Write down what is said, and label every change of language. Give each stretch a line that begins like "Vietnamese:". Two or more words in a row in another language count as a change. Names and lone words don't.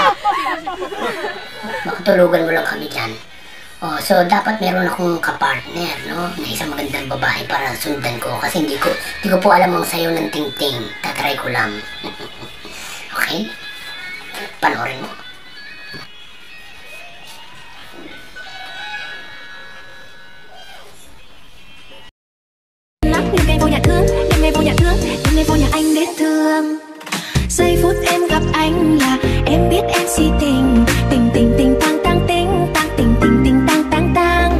Filipino: Makatulugan mo lang kami dyan. Oh, so dapat meron akong kapartner, no? Na isang magandang babae para sundan ko. Kasi hindi ko po alam ang sayaw ng Ting Ting. Tatry ko lang. Okay? Panoorin mo.
Vietnamese: Những ngày vô nhà thương, những ngày vô nhà thương, những ngày vô nhà anh đến thương. Giây phút em gặp anh là em biết em si tình, tình tình tình tang tang tình, tang tình tình tình tang tang tang.